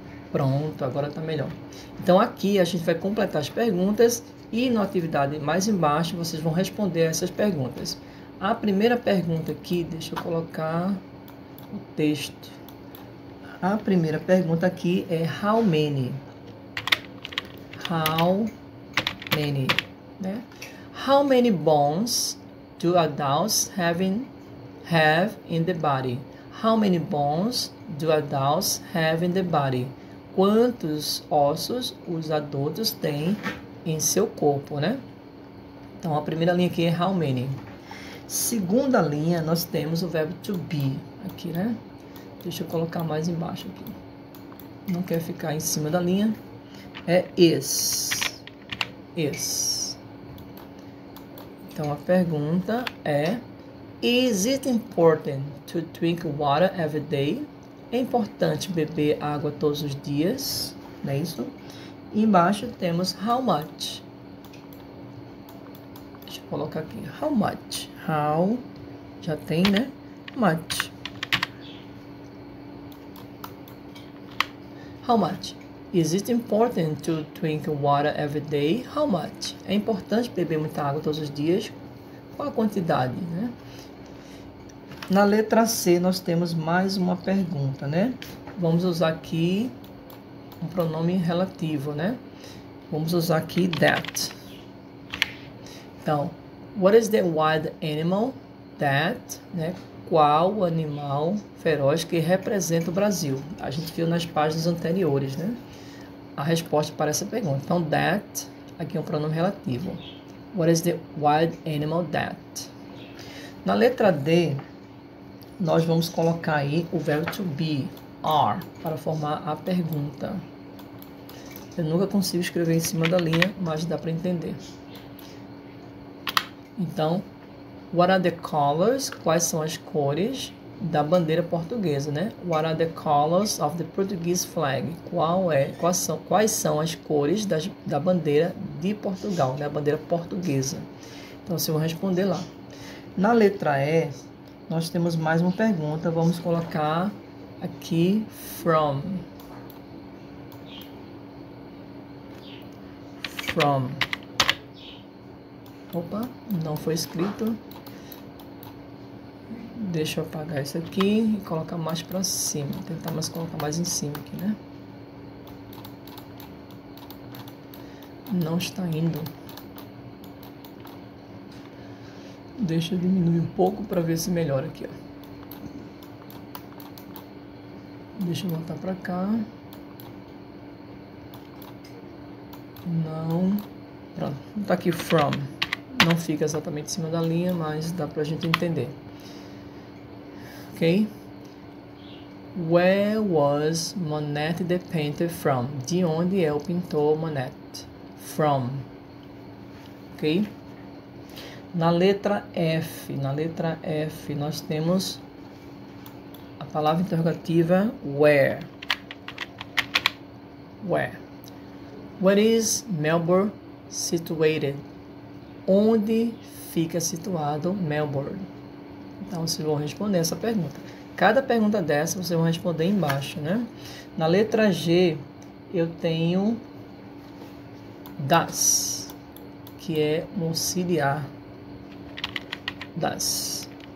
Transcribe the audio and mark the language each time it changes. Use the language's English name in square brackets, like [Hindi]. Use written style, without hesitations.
[Portuguese] Pronto, agora está melhor. Então, aqui a gente vai completar as perguntas e na atividade mais embaixo vocês vão responder essas perguntas. A primeira pergunta aqui, deixa eu colocar o texto. A primeira pergunta aqui é [English] how many? How many, né? How many bones do adults have in the body? How many bones do adults have in the body? [Portuguese] Quantos ossos os adultos têm em seu corpo, né? Então, a primeira linha aqui é how many. Segunda linha, nós temos o verbo to be aqui, né? Deixa eu colocar mais embaixo aqui. Não quer ficar em cima da linha. [English] É is. Is. [Portuguese] Então, a pergunta é: [English] Is it important to drink water every day? [Portuguese] É importante beber água todos os dias, não é isso? E embaixo temos [English] how much. [Portuguese] Deixa eu colocar aqui, how much. How, já tem, né? Much. [English] How much? Is it important to drink water every day? How much? [Portuguese] É importante beber muita água todos os dias? Qual a quantidade, né? Na letra C, nós temos mais uma pergunta, né? Vamos usar aqui um pronome relativo, né? Vamos usar aqui that. [English] Então, what is the wild animal that, né? [Portuguese] Qual o animal feroz que representa o Brasil? A gente viu nas páginas anteriores, né? A resposta para essa pergunta. Então, that, aqui é um pronome relativo. [English] What is the wild animal that? [Portuguese] Na letra D, nós vamos colocar aí o verbo to be, are, para formar a pergunta. Eu nunca consigo escrever em cima da linha, mas dá para entender. Então, [English] what are the colors? [Portuguese] Quais são as cores da bandeira portuguesa, né? [English] What are the colors of the Portuguese flag? [Portuguese] Quais são as cores da bandeira de Portugal, né? A bandeira portuguesa. Então, você vai responder lá. Na letra E, nós temos mais uma pergunta. Vamos colocar aqui from. [English] From. [Portuguese] Opa, não foi escrito. Deixa eu apagar isso aqui e colocar mais para cima. Tentar colocar mais em cima aqui, né? Não está indo. Deixa eu diminuir um pouco para ver se melhora aqui, ó. Deixa eu voltar para cá. Não. Pronto. Tá aqui from. Não fica exatamente em cima da linha, mas dá pra gente entender. Ok? [English] Where was Monet the painter from? [Portuguese] De onde é o pintor Monet? From. Ok? Na letra F, nós temos a palavra interrogativa where. [English] Where? Where is Melbourne situated? [Portuguese] Onde fica situado Melbourne? Então, vocês vão responder essa pergunta. Cada pergunta dessa, vocês vão responder embaixo, né? Na letra G, eu tenho das, que é um auxiliar. Das.